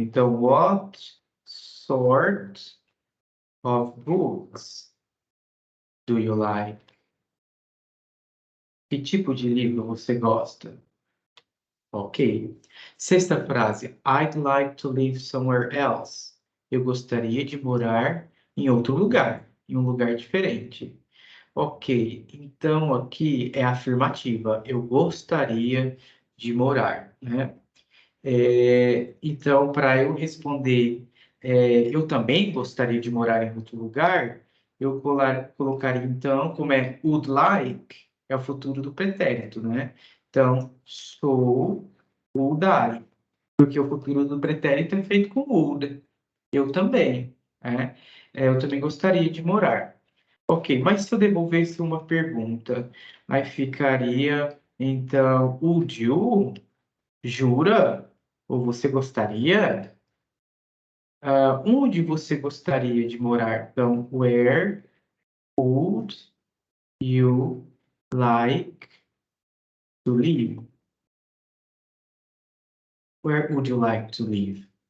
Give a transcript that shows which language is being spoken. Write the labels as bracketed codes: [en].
[en] Então, what sort of books do you like? [pt] Que tipo de livro você gosta? Ok. Sexta frase. [en] I'd like to live somewhere else. [pt] Eu gostaria de morar em outro lugar, em um lugar diferente. Ok. Então, aqui é afirmativa. Eu gostaria de morar, né? Então, para eu responder, eu também gostaria de morar em outro lugar, eu colocaria, então, como é would like, é o futuro do pretérito, né? Então, [en] sou would I, [pt] porque o futuro do pretérito é feito com would. Eu também, né? Eu também gostaria de morar. Ok, mas se eu devolvesse uma pergunta, aí ficaria, então, [en] would you? [pt] Jura? Ou você gostaria? Onde você gostaria de morar? [en] Então, where would you like to live? Where would you like to live?